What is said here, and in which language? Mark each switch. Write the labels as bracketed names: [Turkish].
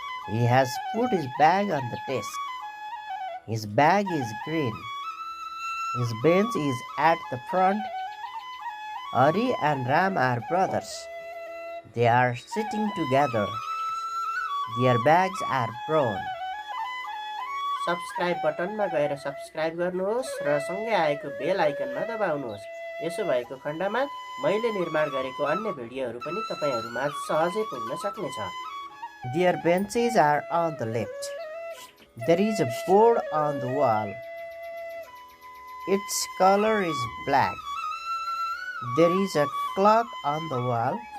[English] He has put his bag on the desk. His bag is green. His bench is at the front. Ari and Ram are brothers. They are sitting together. Their bags are brown. [Nepali] Subscribe बटनमा गएर subscribe गर्नुहोस् र सँगै आएको बेल आइकनमा दबाउनुहोस्। यसो भएको खण्डमा मैले निर्माण गरेको अन्य भिडियोहरू पनि तपाईहरुमाझ सहजै पुग्न सक्नेछ। [English] Their benches are on the left. There is a board on the wall. Its color is black. There is a clock on the wall.